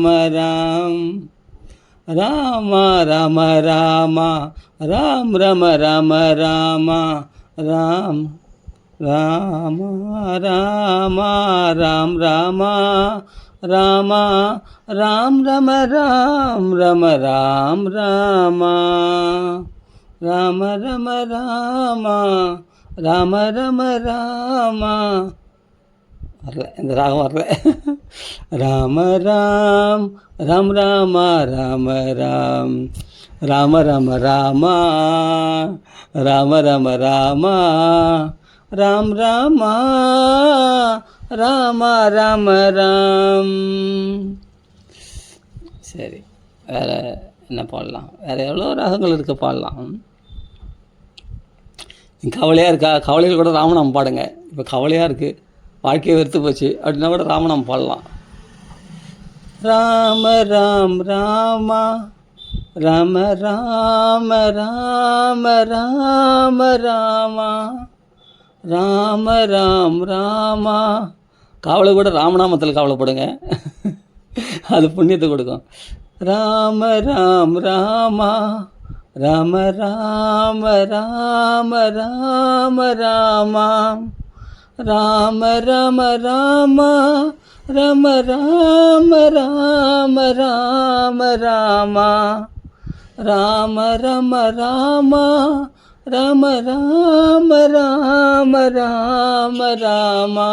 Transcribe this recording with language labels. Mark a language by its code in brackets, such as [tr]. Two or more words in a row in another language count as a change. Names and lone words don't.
[ta] ராம் ராம ராம ராம ராம் ரம ராம ராம ராம் ராம ராம ராம் ராம ராம ராம் ரம ராம் ரம ராம் ராம ராம ரம ராம ராம ரம ராம. வரல, இந்த ராகம் வரல. ராம ராம் ராம் ராம ராம ராம் రామ రామ రామ రామ రామ రామ రామ్ రామ ராம ராம ராம். சரி, வேறு என்ன பாடலாம்? வேறு எவ்வளோ ராகங்கள் இருக்குது, பாடலாம். கவலையாக இருக்கா? கவலைகள் கூட ராமநாமம் பாடுங்க. இப்போ கவலையாக இருக்குது, வாழ்க்கையை வெறுத்து போச்சு அப்படின்னா கூட ராமநாமம் பாடலாம். ராம ராம் ராமா ராம ராம ராம ராம ராமா ராம ராம் ராமா. கவலை கூட ராமநாமத்தில் கவலைப்படுங்க, அது புண்ணியத்தை கொடுக்கும். ராம ராம் ராமா ராம ராம ராம ராம ராமா ராம ராம ராமா ராம ராம ராம ராம ராமா ராம ராம ராமா ராம ராம ராம ராம ராமா